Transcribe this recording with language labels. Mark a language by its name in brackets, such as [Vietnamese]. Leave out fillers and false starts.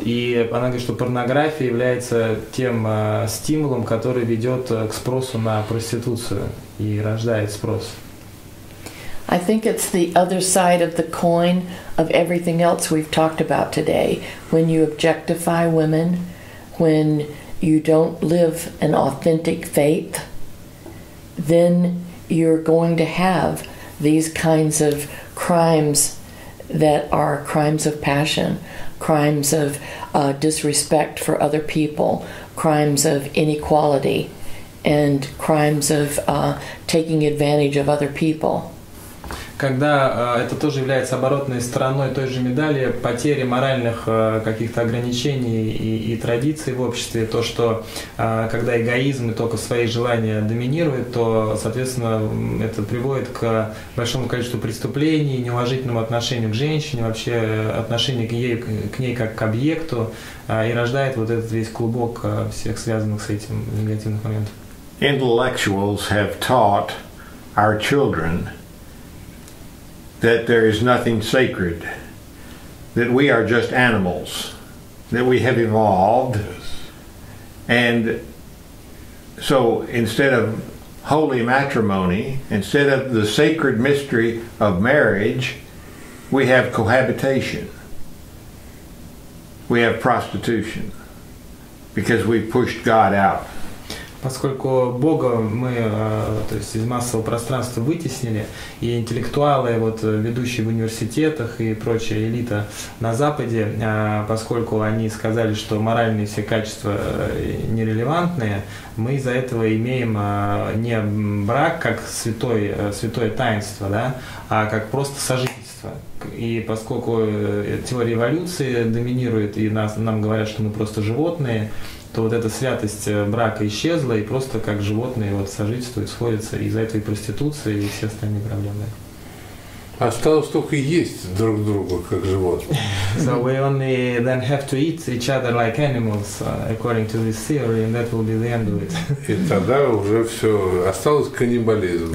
[Russian] И она говорит, что порнография является тем стимулом, который ведет к спросу на проституцию и рождает спрос. [English] I think it's the other side of the coin of everything else we've talked about today. When you objectify women, when you don't live an authentic faith, then you're going to have these kinds of crimes that are crimes of passion, crimes of disrespect for other people, crimes of inequality, and crimes of taking advantage of other people. [Russian] Когда это тоже является оборотной стороной той же медали, потери моральных каких-то ограничений и традиций в обществе, то, что когда эгоизм и только свои желания доминируют, то, соответственно, это приводит к большому количеству преступлений, неуважительному отношению к женщине, вообще отношению к ней как к объекту, и рождает вот этот весь клубок всех связанных с этим негативных моментов. [English] Intellectuals have taught our children that there is nothing sacred, that we are just animals, that we have evolved, and so instead of holy matrimony, instead of the sacred mystery of marriage, we have cohabitation, we have prostitution, because we pushed God out. [Russian] Поскольку Бога мы, то есть из массового пространства вытеснили, и интеллектуалы, вот, ведущие в университетах и прочая элита на Западе, поскольку они сказали, что моральные все качества нерелевантные, мы из-за этого имеем не брак как святое таинство, да, а как просто сожительство. И поскольку теория эволюции доминирует, и нам говорят, что мы просто животные, то вот эта святость брака исчезла, и просто как животные вот сожительствуют, сходятся, и из-за этого и проституция, и все остальные проблемы. Осталось только есть друг друга, как животные. [English] So we only then have to eat each other like animals, according to this theory, and that will be the end of it. [Russian] И тогда уже все, осталось каннибализм.